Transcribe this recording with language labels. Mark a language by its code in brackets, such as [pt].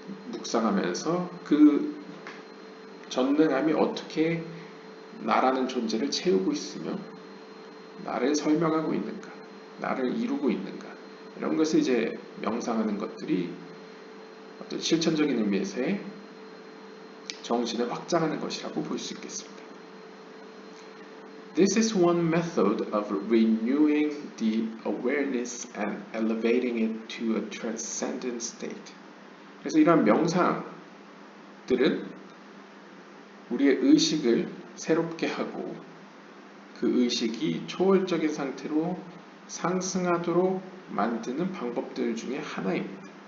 [ko] 묵상하면서 그 전능함이 어떻게 나라는 존재를 채우고 있으며 나를 설명하고 있는가, 나를 이루고 있는가, 이런 것을 이제 명상하는 것들이 어떤 실천적인 의미에서의 정신을 확장하는 것이라고 볼 수 있겠습니다. [en] This is one method of renewing the awareness and elevating it to a transcendent state. [ko] 그래서 이러한 명상들은 우리의 의식을 새롭게 하고 그 의식이 초월적인 상태로 상승하도록 만드는 방법들 중에 하나입니다.